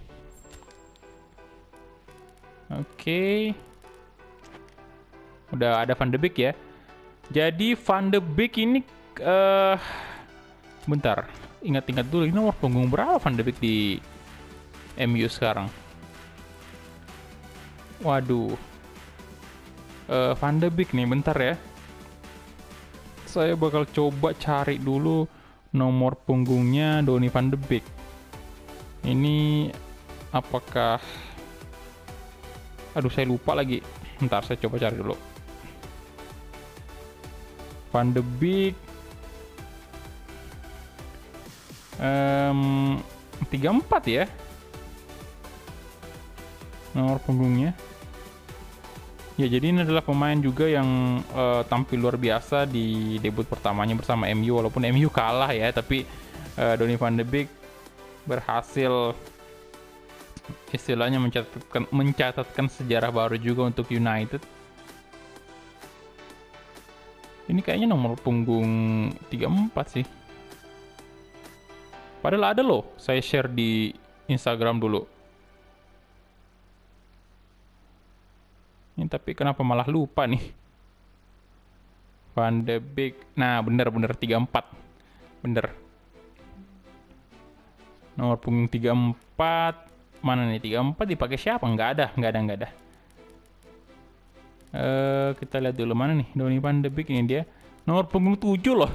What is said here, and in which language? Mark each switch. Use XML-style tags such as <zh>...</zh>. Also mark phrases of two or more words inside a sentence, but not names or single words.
<id>Oke. Udah ada Van de Beek ya. Jadi Van de Beek ini bentar, ingat-ingat dulu, ini nomor punggung berapa Van de Beek di MU sekarang? Waduh. Van de Beek nih, bentar ya. Saya bakal coba cari dulu nomor punggungnya Donny van de Beek. Ini apakah... Aduh, saya lupa lagi. Bentar, saya coba cari dulu. Van de Beek 34 ya nomor punggungnya. Ya, jadi ini adalah pemain juga yang tampil luar biasa di debut pertamanya bersama MU, walaupun MU kalah ya, tapi Donny van de Beek berhasil istilahnya mencatatkan sejarah baru juga untuk United. Ini kayaknya nomor punggung 34 sih. Padahal ada loh, saya share di Instagram dulu. Ini tapi kenapa malah lupa nih? Van de Beek. Nah, bener-bener 34. Bener. Nomor punggung 34. Mana nih 34 dipakai siapa? Nggak ada. Kita lihat dulu mana nih Donny van de Beek, ini dia. Nomor punggung 7 loh.</id>